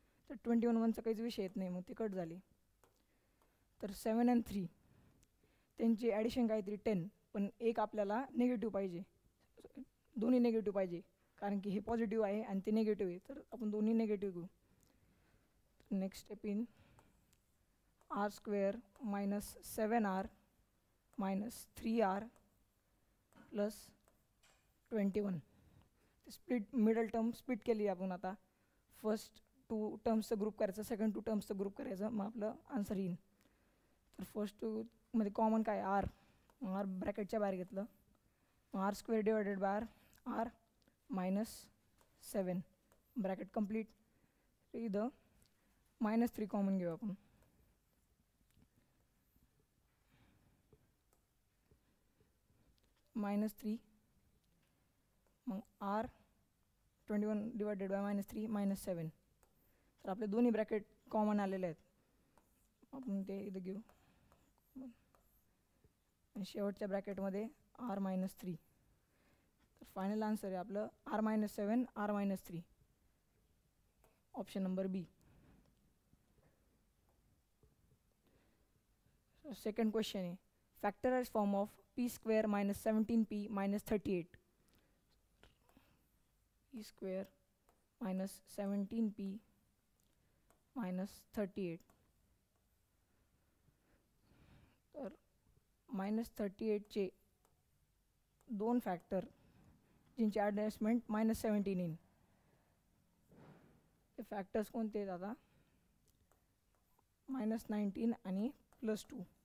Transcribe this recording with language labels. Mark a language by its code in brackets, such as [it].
[mr] तर 21 1चा काहीच विषय येत नाही, मग ती कट झाली. तर 7 आणि 3 त्यांची ॲडिशन काहीतरी 10, पण एक आपल्याला निगेटिव्ह पाहिजे, दोन्ही निगेटिव्ह पाहिजे, कारण की हे पॉझिटिव्ह आहे आणि ते निगेटिव्ह आहे, तर आपण दोन्ही निगेटिव्ह घेऊ. [en] Next step in r square minus 7r minus 3r plus 21. [mr] Split middle term split केली आपण. आता फर्स्ट 2 टर्म्सचं ग्रुप करायचं, सेकंड 2 टर्म्सचं ग्रुप करायचं, मग आपलं आन्सर येईल. तर फर्स्ट 2 मध्ये कॉमन काय आर, आर ब्रॅकेटच्या बाहेर घेतलं, [en] r square divided by r minus 7 bracket complete. [mr] इथं -3 कॉमन घेऊ आपण. -3 मग r 21 डिवायडेड बाय -3 -7. तर आपले दोन्ही ब्रॅकेट कॉमन आलेले आहेत, आपण ते इथं घेऊ. आणि शेवटच्या ब्रॅकेटमध्ये r -3. तर फायनल आन्सर आहे आपलं r -7 r -3, ऑप्शन नंबर बी. [en] Second question आहे factorise form of p square minus 17p minus 38. p square minus 17p minus 38. [mr] तर -38चे दोन फॅक्टर जिंचे ॲडजस्टमेंट -17 येईल. ते फॅक्टर्स कोणते आहेत आता? -19 आणि +2.